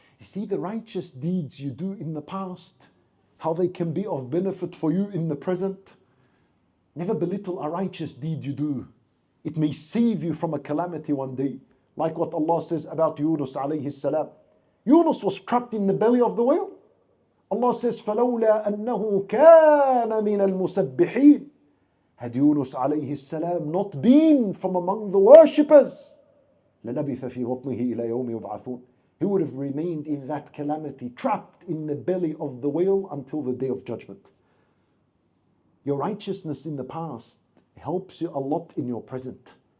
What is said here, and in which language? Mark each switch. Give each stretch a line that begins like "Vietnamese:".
English: You see the righteous deeds you do in the past, how they can be of benefit for you in the present. Never belittle a righteous deed you do. It may save you from a calamity one day. Like what Allah says about Yunus alayhi salam. Yunus was trapped in the belly of the whale. Allah says,
Arabic: فَلَوْلَا أَنَّهُ كَانَ مِنَ الْمُسَبِّحِينَ.
English: Had Yunus alayhi salam not been from among the worshippers,
Arabic: لَلَبِثَ فِي بَطْنِهِ إِلَى يَوْمِ يُبْعَثُونَ.
English: He would have remained in that calamity, trapped in the belly of the whale until the day of judgment. Your righteousness in the past helps you a lot in your present.